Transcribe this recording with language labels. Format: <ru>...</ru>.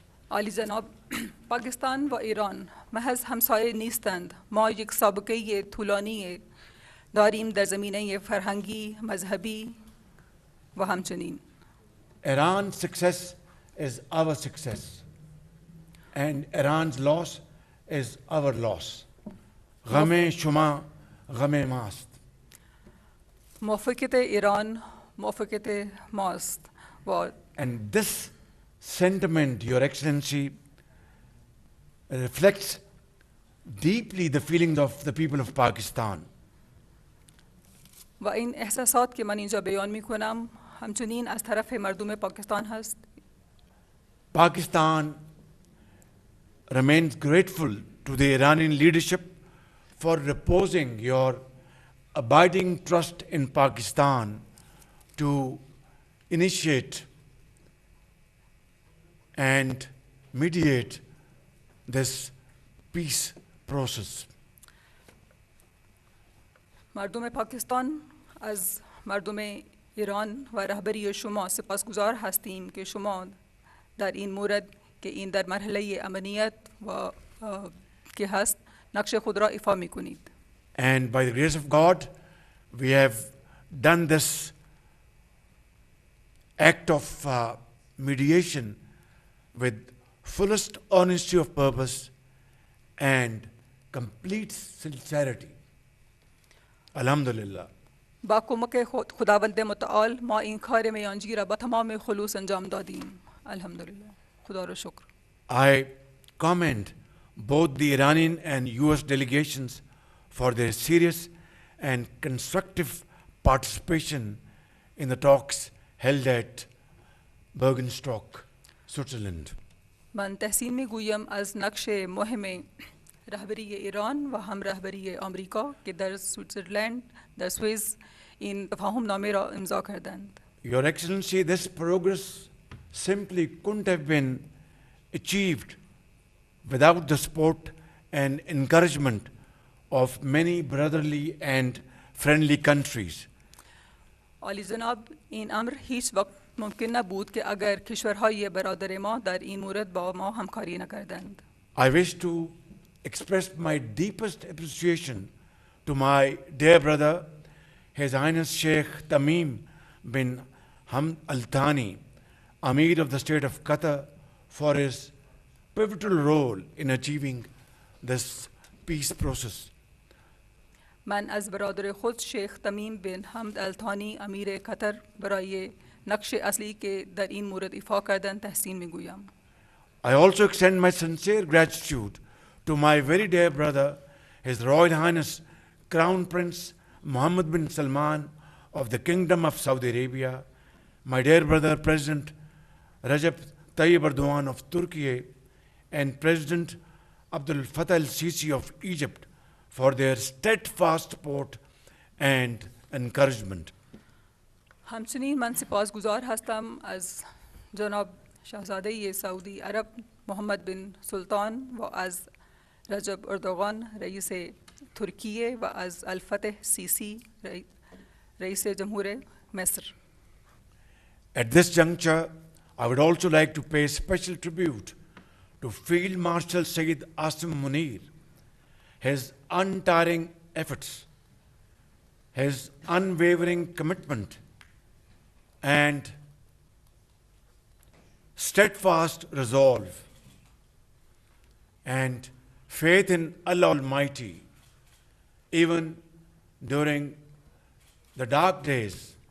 <fa>عالی جناب، پاکستان و ایران محض همسایه نیستند. ما یک سابقه طولانی داریم در زمینه فرهنگی، مذهبی و همچنین.</fa> <en>Iran's success is our success, and Iran's loss is our loss.</en> <fa>غم شما غم ماست. موافقت ایران موافقت ماست و</fa> <en>And this sentiment, Your Excellency, reflects deeply the feelings of the people of Pakistan.</en> <fa>و این احساسات که من اینجا بیان می کنم همچنین از طرف مردم پاکستان هست.</fa> <en>Pakistan remains grateful to the Iranian leadership for reposing your abiding trust in Pakistan to initiate and mediate this peace process.</en> <fa>مردم پاکستان از مردم ایران و رهبری شما سپاسگزار هستیم که شما در این مورد که این در مرحله امنیت و که هست نقش خود را ایفا می کنید.</fa> <en>And by the grace of God, we have done this act of mediation with fullest honesty of purpose and complete sincerity.</en> <ar>Alhamdulillah.</ar> <fa>با کمک خداوند متعال ما این کار میانجی را با تمام خلوص انجام دادیم. الحمدلله. خدا را شکر.</fa> <en>I commend both the Iranian and US delegations for their serious and constructive participation in the talks held at Bergenstock, Switzerland.</en> <fa>من تحسین میگویم از نقش مهم رهبری ایران و هم رهبری آمریکا که در سویتزرلند در سوئیس این تفاهم نامه را امضا کردند.</fa> <en>Your Excellency, this progress simply couldn't have been achieved without the support and encouragement of many brotherly and friendly countries.</en> <fa>عالی جناب، این امر هیچ وقت ممکن نبود که اگر کشورهای برادر ما در این مورد با ما همکاری نکردند.</fa> <en>I wish to express my deepest appreciation to my dear brother, His Highness Sheikh Tamim bin Hamd Al Thani, Amir of the State of Qatar, for his pivotal role in achieving this peace process.</en> <fa>من از برادر خود شیخ تمیم بن حمد الثانی امیر قطر برای نقش اصلی که در این مورد ایفا کردند تحسین میگویم.</fa> <en>I also extend my sincere gratitude to my very dear brother, His Royal Highness Crown Prince Mohammed bin Salman of the Kingdom of Saudi Arabia, my dear brother President Recep Tayyip Erdogan of Turkey, and President Abdul Fattah al-Sisi of Egypt for their steadfast support and encouragement.</en> <fa>همچنین من سپاسگزار هستم از جناب شاهزاده سعودی عرب محمد بن سلطان و از رجب اردوغان رئیس ترکیه و از الفتح سیسی رئیس جمهور مصر.</fa> <en>At this juncture, I would also like to pay special tribute to Field Marshal Sayyid Asim Munir, his untiring efforts, his unwavering commitment, and steadfast resolve, and faith in Allah Almighty, even during the dark days.</en>